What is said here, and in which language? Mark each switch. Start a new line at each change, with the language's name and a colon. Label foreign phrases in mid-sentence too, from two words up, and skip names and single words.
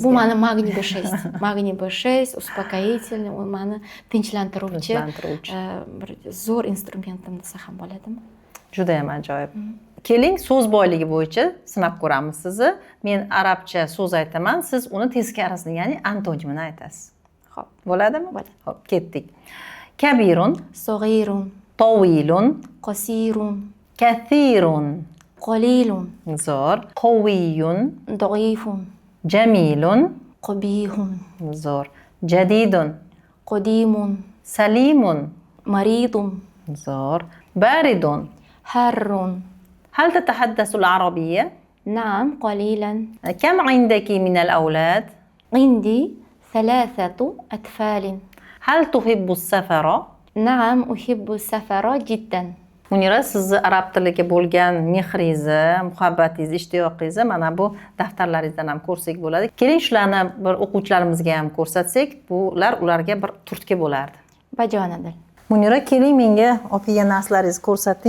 Uzbek: Bu mani magniy B6. Magniy B6 uspokоительный, u mani tinchlantiruvchi bir zo'r instrumentim desa ham bo'ladimi? Juda ham ajoyib. Keling, so'z boyligi bo'yicha sinab ko'ramiz sizni. Men arabcha so'z aytaman, siz uni teskarisini, ya'ni antonimini aytasiz. Xo'p, bo'ladimi? Bo'ladi. Xo'p, ketdik.
Arabic: Kabirun, صغيرun, tawilun, qasirun, kathirun. qalilun, Zo'r. Qawiyun, ضعيفun, jamilun. qabihun, Zo'r. Jadidun, qadimun, salimun. maridun, Zo'r. Baridun. harrun. هل تتحدث العربية؟ نعم قليلا. كم عندك من الأولاد؟ عندي 3 أطفال. هل تحب السفر؟ نعم أحب السفر جدا.
Uzbek: Munira, sizni arab tiliga bo'lgan mehringizni, muhabbatingizni, ishtiyoqingizni mana bu daftarlaringizdan ham ko'rsak bo'ladi. Keling, shularni bir o'quvchilarimizga ham ko'rsatsak, bular ularga bir turtki bo'lardi. Bajonidil. Munira, keling, menga olib kelgan narslaringizni ko'rsating.